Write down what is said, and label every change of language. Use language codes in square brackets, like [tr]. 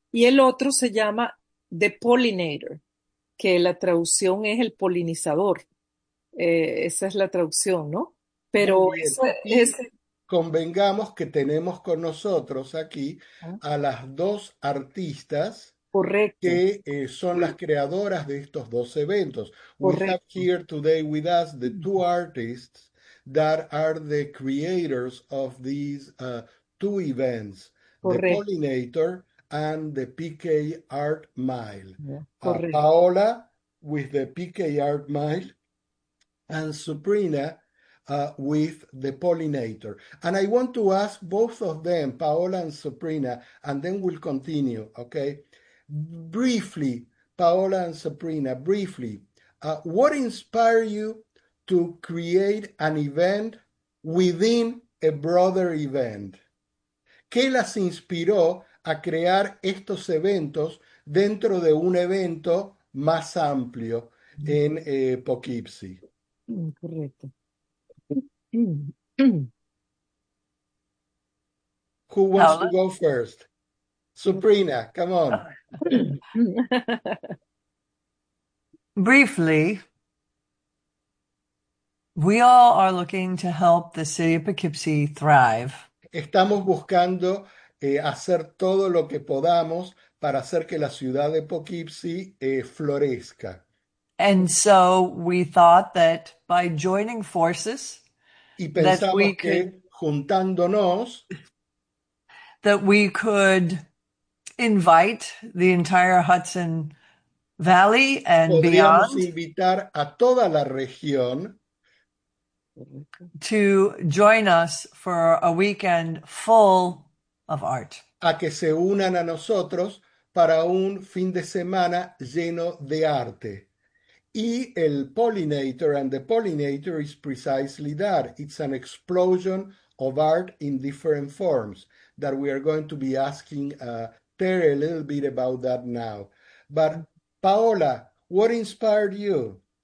[es] Y el otro se llama The Pollinator, que la traducción es el polinizador. Esa es la traducción, ¿no? Pero convengamos que tenemos con nosotros aquí a las dos artistas. Correcto. Que son las creadoras de estos dos eventos. Correcto. [en] We have here today with us the two artists that are the creators of these two events, [es] Correcto. [en] The Pollinator and the PK Art Mile. [es] Correcto. [en] Paola with the PK Art Mile and Suprina with the Pollinator. And I want to ask both of them, Paola and Suprina, and then we'll continue, okay? Briefly, Paola and Suprina, briefly, what inspired you to create an event within a broader event? [es] ¿Qué las inspiró a crear estos eventos dentro de un evento más amplio en Poughkeepsie? Correcto. [en] Who wants to go first? Suprina, come on. Briefly, we all are looking to help the city of Poughkeepsie thrive. [es] Estamos buscando hacer todo lo que podamos para hacer que la ciudad de Poughkeepsie florezca. [en] And so we thought that by joining forces, y pensamos that we que could, juntándonos, that we could invite the entire Hudson Valley and beyond. [es] Podríamos invitar a toda la región [en] to join us for a weekend full of art. [es] A que se unan a nosotros para un fin de semana lleno de arte. Y el Pollinator, [en] and the Pollinator is precisely that. It's an explosion of art in different forms that we are going to be asking Tell a little bit about that now. But Paola, what inspired you?